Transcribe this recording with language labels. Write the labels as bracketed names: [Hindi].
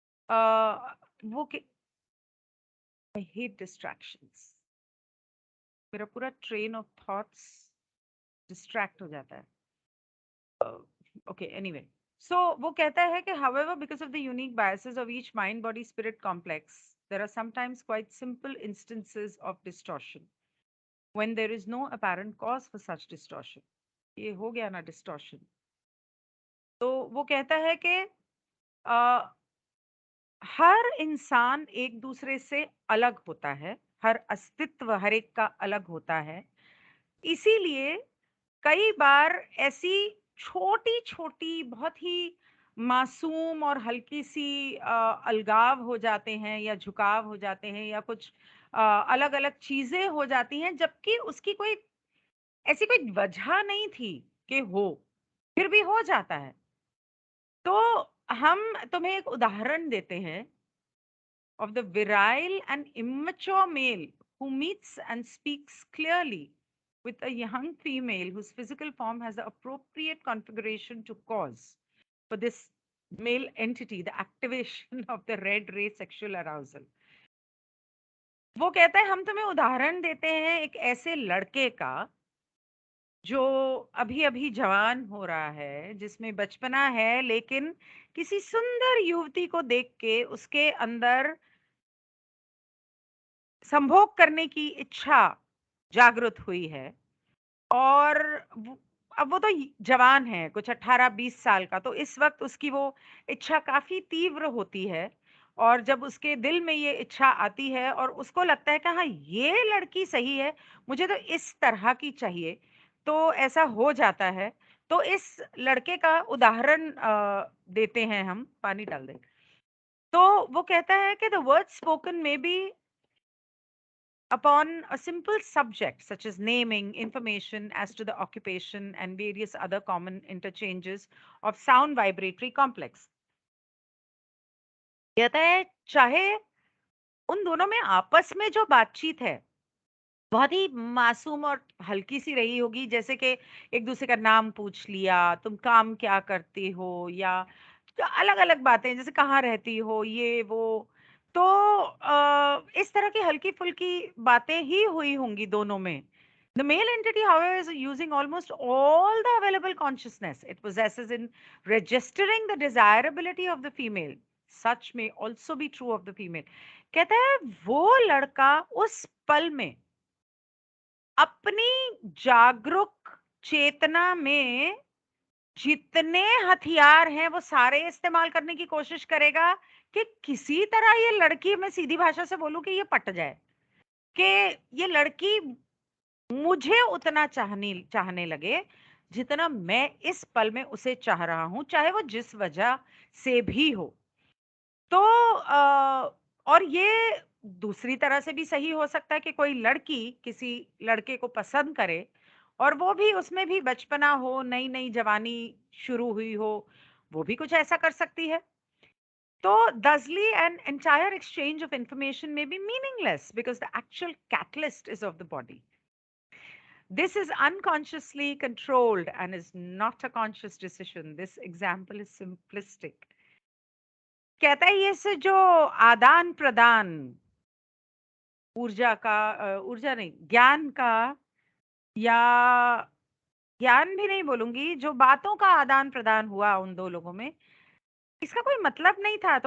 [English] वो I hate distractions. [Hindi] मेरा पूरा [English] train of thoughts [Hindi] डिस्ट्रैक्ट हो जाता है. [English] Okay, anyway. So [Hindi] वो कहता है कि [English] however, because of the unique biases of each mind body spirit complex, there are sometimes quite simple instances of distortion when there is no apparent cause for such distortion. [Hindi] ये हो गया ना distortion. तो वो कहता है कि अ, हर इंसान एक दूसरे से अलग होता है, हर अस्तित्व हर एक का अलग होता है. इसीलिए कई बार ऐसी छोटी-छोटी, बहुत ही मासूम और हल्की सी अलगाव हो जाते हैं या झुकाव हो जाते हैं या कुछ अलग-अलग चीज़ें हो जाती हैं, जबकि उसकी कोई ऐसी कोई वजह नहीं थी कि हो, फिर भी हो जाता है. तो हम तुम्हें एक उदाहरण देते हैं [English] of the virile and immature male who meets and speaks clearly with a young female whose physical form has the appropriate configuration to cause for this male entity the activation of the red ray sexual arousal. [Hindi] वो कहता है हम तुम्हें उदाहरण देते हैं एक ऐसे लड़के का जो अभी अभी जवान हो रहा है, जिसमें बचपना है, लेकिन किसी सुंदर युवती को देख के उसके अंदर संभोग करने की इच्छा जागृत हुई है. और अब वो तो जवान है, कुछ 18-20 साल का, तो इस वक्त उसकी वो इच्छा काफी तीव्र होती है. और जब उसके दिल में ये इच्छा आती है और उसको लगता है कि हाँ, ये लड़की सही है, मुझे तो इस तरह की चाहिए, तो ऐसा हो जाता है. तो इस लड़के का उदाहरण देते हैं हम. पानी डाल दें. तो वो कहता है कि [English] The word spoken में be upon a simple subject such as naming information as to the occupation and various other common interchanges of sound vibratory complex. [Hindi] कहता है चाहे उन दोनों में आपस में जो बातचीत है बहुत ही मासूम और हल्की सी रही होगी, जैसे कि एक दूसरे का नाम पूछ लिया, तुम काम क्या करते हो, या अलग अलग बातें जैसे कहाँ रहती हो, ये वो. तो इस तरह की हल्की फुल्की बातें ही हुई होंगी दोनों में. [English] The male entity, however, is using almost all the available consciousness it possesses in registering the desirability of the female. Such may also be true of the female. [Hindi] कहता है वो लड़का उस पल में अपनी जागरूक चेतना में जितने हथियार हैं वो सारे इस्तेमाल करने की कोशिश करेगा कि किसी तरह ये लड़की, मैं सीधी भाषा से बोलूं कि ये पट जाए, कि ये लड़की मुझे उतना चाहने चाहने लगे जितना मैं इस पल में उसे चाह रहा हूं, चाहे वो जिस वजह से भी हो। तो और ये दूसरी तरह से भी सही हो सकता है कि कोई लड़की किसी लड़के को पसंद करे और वो भी, उसमें भी बचपना हो, नई नई जवानी शुरू हुई हो, वो भी कुछ ऐसा कर सकती है। [English] तो thusly an entire exchange of information may be meaningless because the actual catalyst is of the body. This is unconsciously controlled and is not a conscious decision. This example is simplistic. [Hindi] कहता है ये से जो आदान प्रदान ऊर्जा का, ऊर्जा नहीं, ज्ञान का, या ज्ञान भी नहीं बोलूंगी, जो बातों का आदान प्रदान हुआ उन दो लोगों में, इसका कोई मतलब नहीं था।